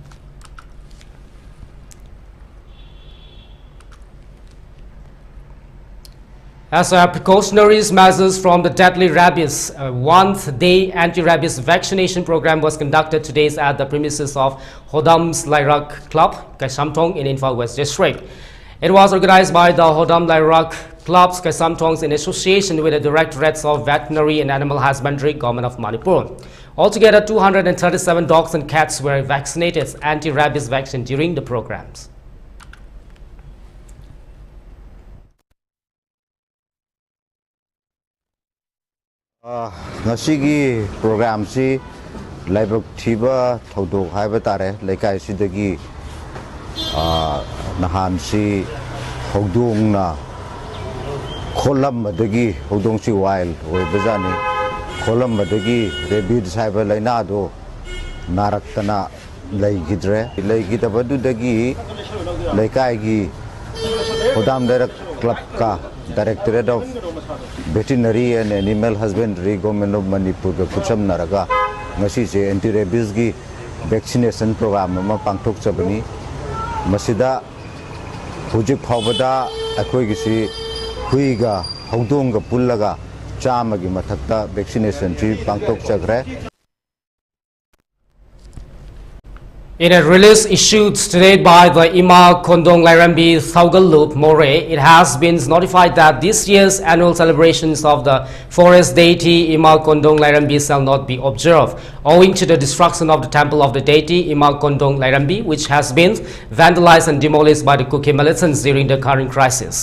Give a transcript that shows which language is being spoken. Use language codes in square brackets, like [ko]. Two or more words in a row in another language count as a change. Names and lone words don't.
[en] As precautionary measures from the deadly rabies, a one-day anti-rabies vaccination program was conducted today at the premises of Hodam's Lairak Club, Kaisamtong in Imphal West District. It was organized by the Hodam Lairak Clubs Kaisamtongs in association with the Directorates of Veterinary and Animal Husbandry, Government of Manipur. Altogether, 237 dogs and cats were vaccinated anti-rabies vaccine during the programs. [mni] Ngasigi program si laibok thiba thodok haiba tare lekai sidagi nahan si hodong na kholam madagi hodong si wild oi bazani kholam madagi rabies haiba laina do naraktana laigidre laigidabadu dagi lekai gi Hodam Direct Club ka Directorate of Veterinary and Animal Husbandry, Government of Manipur ka kucham naraga ngasi se anti-rabies gi [en] vaccination program [mni] ma pangthok chabani masida hujik phawbada akoi gi si huiga hodong ga pullaga chama gi mathakta vaccination tri pangthok chagre. [en] In a release issued today by the Ima Kondong Lairambi Thaugalup More, it has been notified that this year's annual celebrations of the forest deity Ima Kondong Lairambi shall not be observed, owing to the destruction of the temple of the deity Ima Kondong Lairambi, which has been vandalized and demolished by the Kuki militants during the current crisis.